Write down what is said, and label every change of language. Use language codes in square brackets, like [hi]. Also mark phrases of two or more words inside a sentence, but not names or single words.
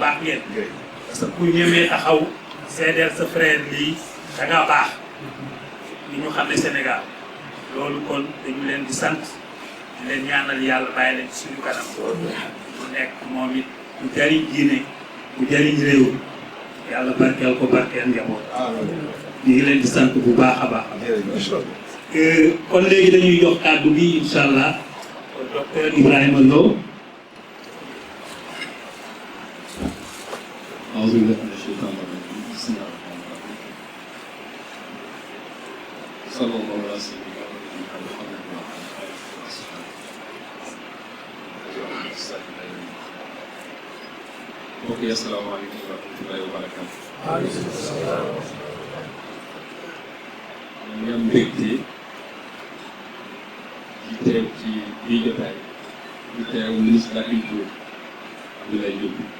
[wo] baax ngeen [fr] parce que [wo] ku ñemee taxaw seedeel sa frère lii da ngaa baax li ñu xam ne Sénégal loolu kon dañu leen di sant di leen ñaanal yàlla bàyyi leen ci suñu kanam mu nekk moom it ku jariñ diine ku jariñ réew yàlla barkeel ko barkeel njaboot ñu ngi leen di sant bu baax a baax kon léegi dañuy jox kàddu bi [ar] إن شاء الله [wo] docteur Ibrahima Lo. [ar] أعوذ بالله من الشيطان الرجيم بسم الله الرحمن الرحيم صلى الله على سيدنا محمد وعلى آله وأصحابه [wo] mbokk yi [ar] السلام عليكم ورحمة الله وبركاته. وعليكم السلام. [wo] ñu ngi am mbégte di teew ci bii jotaay di teew [fr] ministre de la culture [wo] Abdoulaye Diop.